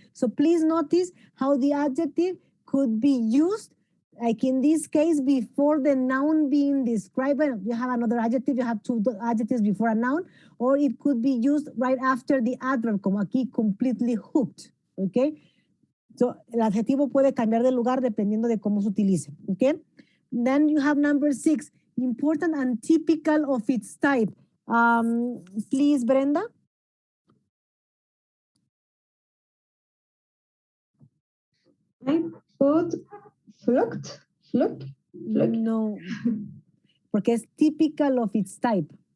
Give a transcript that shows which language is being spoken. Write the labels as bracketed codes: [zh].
[en] So please notice how the adjective could be used, like in this case, before the noun being described. You have another adjective, you have 2 adjectives before a noun, or it could be used right after the adverb, [es] como aquí, [en] completely hooked, okay? [es] So, el adjetivo puede cambiar de lugar dependiendo de cómo se utilice, okay? [en] Then you have number 6, important and typical of its type. Please, Brenda. I put flocked. [es] No, porque es [en] typical of its type.